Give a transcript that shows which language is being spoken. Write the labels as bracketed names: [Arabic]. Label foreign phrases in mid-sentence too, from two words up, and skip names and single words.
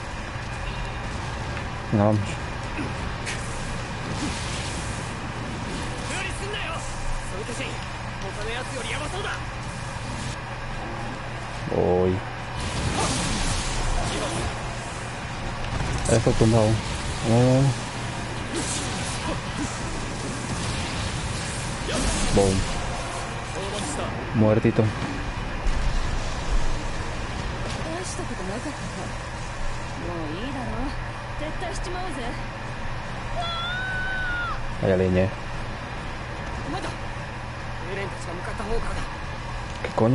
[Spanish] Venga, vamos. Voy. Esto tumbado. Oh. Boom. Muertito. [Japanese] 大したことなかったか。もういいだろ。撤退しちまおうぜ。 [Spanish] Vaya leña. [Japanese] まだエレンたちが向かった方からだ。 [Spanish] ¿Qué coño?